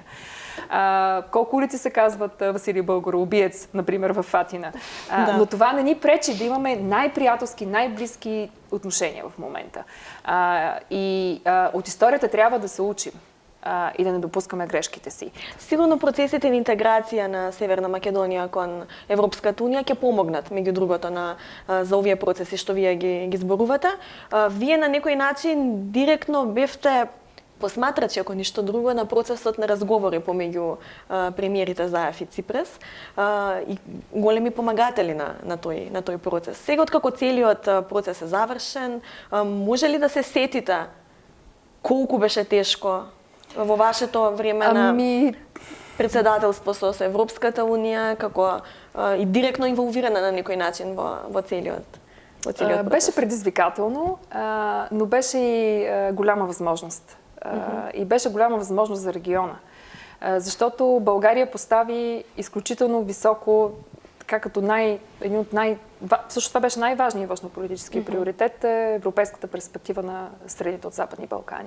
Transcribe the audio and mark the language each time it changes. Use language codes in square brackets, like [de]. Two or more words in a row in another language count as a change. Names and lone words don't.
[bg] Колко улици се казват Василий Българоубиец, например, в Атина. Но това не ни пречи да имаме най-приятелски, най-близки отношения в момента. От историята трябва да се учим и да не допускаме грешките си. [mk] Сигурно процесите на интеграција на Северна Македонија кон Европската унија ќе помогнат, меѓу другото, за овие процеси што вие ги зборувате. Вие на некој начин директно бевте посматрачи, ако ништо друго, на процесот на разговори помеѓу премиерите Заев и Ципрас и големи помагатели на тој процес. Сега, откако целиот процес е завршен, може ли да се сетите колку беше тешко во вашето време председателство со Европската унија, како и директно инволвирана на некој начин во целиот процес? [bg] Беше предизвикателно, но беше и голяма възможност. И беше голяма възможност за региона. Защото България постави изключително високо, така като всъщност това беше най-важният външнополитически приоритет, европейската перспектива на страните от Западни Балкани.